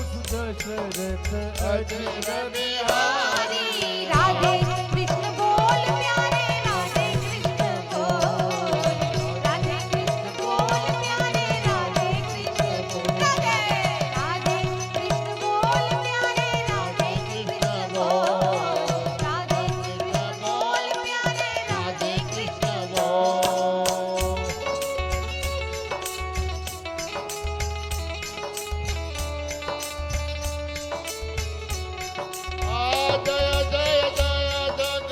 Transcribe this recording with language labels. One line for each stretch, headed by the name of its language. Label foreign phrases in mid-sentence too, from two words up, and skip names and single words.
Gujarati: દશરથ અજર બિહારી
Hindi: राधे कृष्ण बोल प्यारे राधे कृष्ण बोल राधे कृष्ण बोल प्यारे राधे कृष्ण बोल राधे कृष्ण बोल प्यारे राधे कृष्ण बोल राधे कृष्ण बोल प्यारे राधे कृष्ण बोल
Gujarati: આ જય જય જય જય